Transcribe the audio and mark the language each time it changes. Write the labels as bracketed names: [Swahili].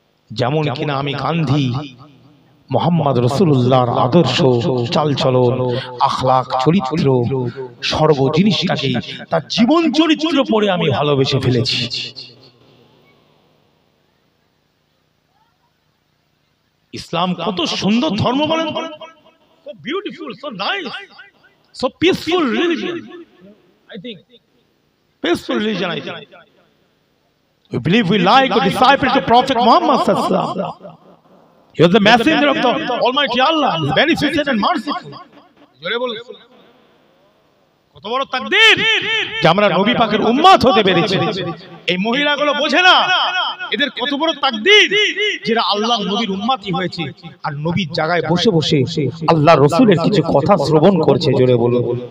[Bangla] যেমন কিনা আমি গান্ধী মুহাম্মদ রাসূলুল্লাহর আদর্শ, চালচলন, আখলাক, চরিত্র, সর্ব জিনিসটাকে তার জীবন চরিত্র পড়ে আমি ভালোবেসে ফেলেছি। ইসলাম কত সুন্দর ধর্ম বলেন, [English] so beautiful, so nice, so peaceful religion. I think peaceful religion, I think. We believe, we like a disciple to Prophet Muhammad sallallahu alaihi wasallam. He was the messenger of the Almighty Allah, beneficent and merciful. [Bangla] জোরে বলুন কত বড় তাকদীর যে আমরা নবী পাকের উম্মত হতে পেরেছি। এই মহিলাগুলো বোঝে না এদের কত বড় তাকদীর যারা আল্লাহর নবীর উম্মতই হয়েছে আর নবীর জায়গায় বসে বসে আল্লাহর রাসূলের কিছু কথা শ্রবণ করছে। জোরে বলুন।